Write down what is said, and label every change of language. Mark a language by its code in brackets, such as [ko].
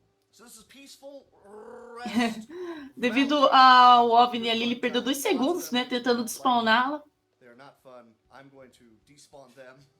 [en] So this is peaceful rest. [pt] Devido ao OVNI ali, ele perdeu 2 segundos, né, tentando despawná-la. [en] They're not fun. I'm going to despawn them.